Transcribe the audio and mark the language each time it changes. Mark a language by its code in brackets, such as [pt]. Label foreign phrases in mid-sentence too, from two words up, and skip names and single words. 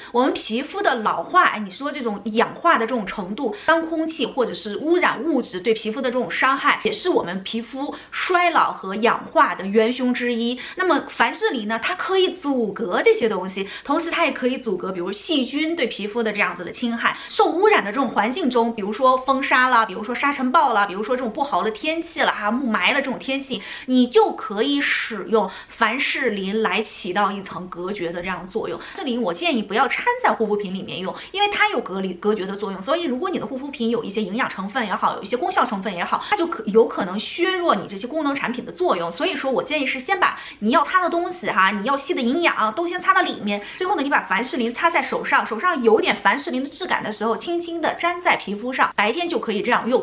[zh] 我们皮肤的老化，你说这种氧化的这种程度，脏空气或者是污染物质对皮肤的这种伤害，也是我们皮肤衰老和氧化的元凶之一。那麼凡士林呢，它可以阻隔這些東西，同時它也可以阻隔比如細菌對皮膚的這樣子的侵害。受污染的這種環境中，比如說風沙啦，比如說沙塵暴啦，比如說這種不好的天氣了霧霾了這種天氣，你就可以使用凡士林來起到一層隔絕的這樣的作用。凡士林我建議不要摻在護膚品裡面用，因為它有隔絕的作用。所以如果你的護膚品有一些營養成分也好，有一些功效成分也好，它就有可能削弱你這些功能產品的作用。所以說我建議是先把你要擦的東西你要吸的營養都先擦到裡面，最後呢，你把凡士林擦在手上，手上有點凡士林的質感的時候，輕輕的粘在皮膚上，白天就可以這樣用。